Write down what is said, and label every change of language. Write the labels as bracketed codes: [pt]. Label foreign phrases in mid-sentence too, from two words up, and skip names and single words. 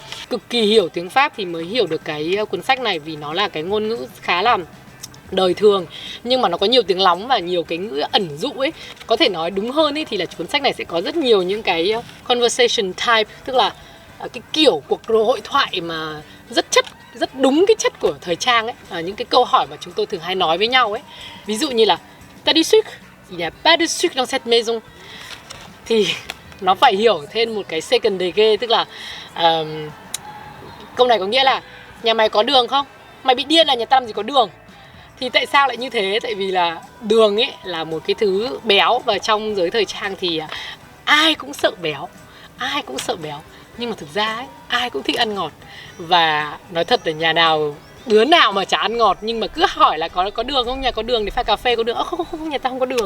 [vi] Cực kỳ hiểu tiếng Pháp thì mới hiểu được cái cuốn sách này, vì nó là cái ngôn ngữ khá là đời thường nhưng mà nó có nhiều tiếng lóng và nhiều cái ngữ ẩn dụ ấy. Có thể nói đúng hơn ấy thì là cuốn sách này sẽ có rất nhiều những cái [en] conversation type, [vi] tức là cái kiểu cuộc hội thoại mà rất đúng cái chất của thời trang ấy, những cái câu hỏi mà chúng tôi thường hay nói với nhau ấy. Ví dụ như là [fr] t'as du sucre? Il n'y a pas de sucre dans cette maison. [vi] Thì nó phải hiểu thêm một cái [en] second degree, [vi] tức là câu này có nghĩa là nhà mày có đường không? Mày bị điên là nhà tao làm gì có đường? Thì tại sao lại như thế? Tại vì là đường ấy là một cái thứ béo, và trong giới thời trang thì ai cũng sợ béo, ai cũng sợ béo. Nhưng mà thực ra ấy, ai cũng thích ăn ngọt. Và nói thật là đứa nào mà chả ăn ngọt, nhưng mà cứ hỏi là có đường không, nhà có đường để pha cà phê có đường, không, nhà tao không có đường.